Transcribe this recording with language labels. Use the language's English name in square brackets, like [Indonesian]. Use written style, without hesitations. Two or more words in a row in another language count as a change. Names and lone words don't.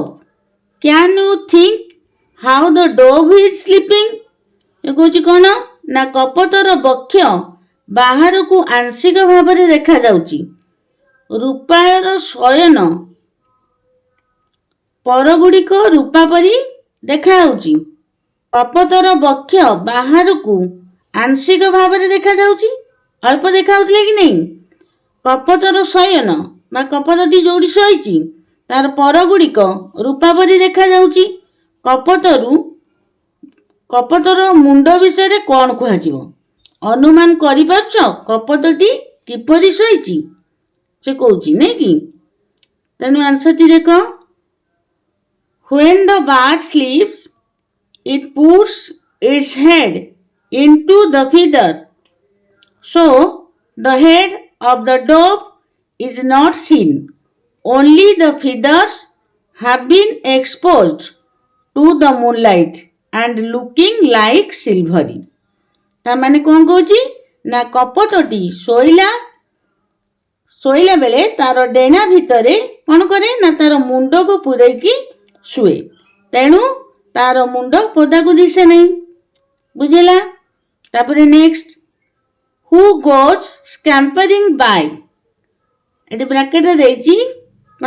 [English] Can you think how the dove is sleeping? [Odia] କହୁଛି କ'ଣ ନା କପୋତର ବକ୍ଷ ବାହାରକୁ ଆଂଶିକ ଭାବରେ ଦେଖାଯାଉଛି। ରୂପାର ଶୟନ ପରଗୁଡ଼ିକ ରୂପା ପରି ଦେଖାଯାଉଛି। କପୋତର ବକ୍ଷ ବାହାରକୁ ଆଂଶିକ ଭାବରେ ଦେଖାଯାଉଛି, ଅଳ୍ପ ଦେଖାଯାଉଥିଲା କି ନାହିଁ। କପୋତର ଶୟନ ବା କପୋତଟି ଯୋଉଠି ଶୋଇଛି ତାର ପରଗୁଡ଼ିକ ରୂପା ପରି ଦେଖାଯାଉଛି। କପୋତର ମୁଣ୍ଡ ବିଷୟରେ କ'ଣ କୁହାଯିବ? ଅନୁମାନ କରିପାରୁଛ କପୋତଟି କିପରି ଶୋଇଛି? ସେ କହୁଛି ନାଇଁ କି? ତେଣୁ ଆନ୍ସରଟି ଦେଖ। [English] When the bird sleeps, it puts its head into the feather. So, the head of the dove is not seen. Only the feathers have been exposed to the moonlight and looking like silvery. [Odia] ତାମାନେ କ'ଣ କହୁଛି ନା କପୋତଟି ଶୋଇଲା ବେଳେ ତାର ଡେଣା ଭିତରେ କ'ଣ କରେ ନା ତାର ମୁଣ୍ଡକୁ ପୂରେଇକି ଶୁଏ। ତେଣୁ ତାର ମୁଣ୍ଡ ପଦାକୁ ଦିଶେ ନାହିଁ। ବୁଝିଲା? ତାପରେ ନେକ୍ସଟ, [English] who goes scampering by, [Odia] ଏଠି ବ୍ରାକେଟରେ ଦେଇଛି କ'ଣ?